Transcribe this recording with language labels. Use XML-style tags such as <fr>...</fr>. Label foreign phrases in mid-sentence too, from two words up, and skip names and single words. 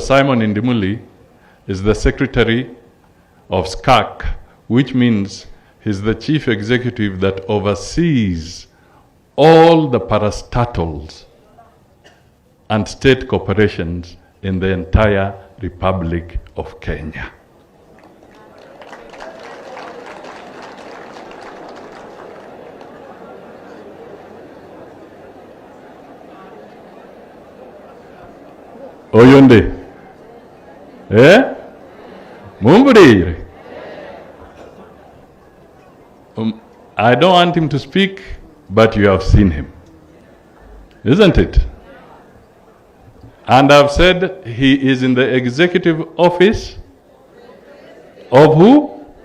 <en>Simon Indimuli is the secretary of SCAC, which means he's the chief executive that oversees all the parastatals and state corporations in the entire Republic of Kenya.</en> <guz>Oyonde. Eh? Mumburi.</guz> <en>I don't want him to speak, but you have seen him. Isn't it? And I've said he is in the executive office of who?</en>